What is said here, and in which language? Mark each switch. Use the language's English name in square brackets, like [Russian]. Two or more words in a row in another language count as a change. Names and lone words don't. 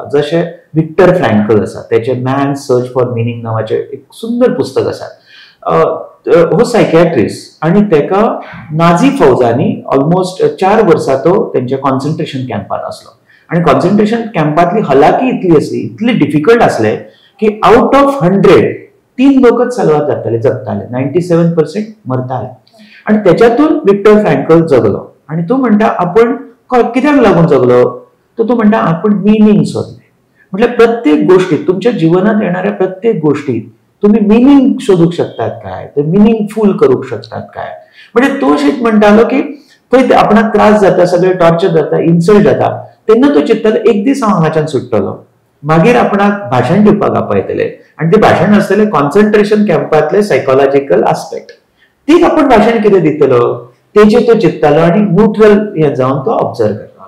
[Konkani] जशें विक्टर फ्रँकल आसा, त्याचे मॅन सर्च फॉर मिनिंग नावाचे एक सुंदर पुस्तक आसा. हो सायकॅट्रिस्ट आणि तेका नाझी फौजांनी ऑलमोस्ट 4 वर्सां तो तेंच्या [English] concentration camp-at [Konkani] असलो आणि [English] concentration camp-atli [Konkani] हलाकी इतली असली, इतली डिफिकल्ट असले की [English] out of [Konkani] 100 3 लोकच सर्वात जाताले, जगताले, 97% मरताले. आणि त्याच्यातून विक्टर फ्रँकल जगलो आणि तो म्हणता आपण कित्याक लागून जगलो, तो म्हणता आपण मिनिंग सोदले. [Marathi] म्हटल्यार प्रत्येक गोष्टीत, तुमच्या जीवनात येणाऱ्या प्रत्येक गोष्टीत तुम्ही मिनिंग शोधूक शकतात काय, ते मिनिंगफुल करूक शकतात काय. [Konkani] म्हणजे तो शेत म्हणतालो की थंय आपणाक त्रास जाता, सगळे टॉर्चर जाता, इन्सल्ट जाता, तेन्ना तो चिंततालो एक दीस हांव हांगाच्यान सुट्टलो, मागीर आपणाक भाशण दिवपाक आपयतले आणि ते भाशण आसतले [English] concentration camp-atle psychological aspect. [Konkani] तीच आपण भाशण कितें दितलो तेजेर तो चिंततालो आणि न्यूट्रल हे जावन तो ऑब्जर्व करतालो.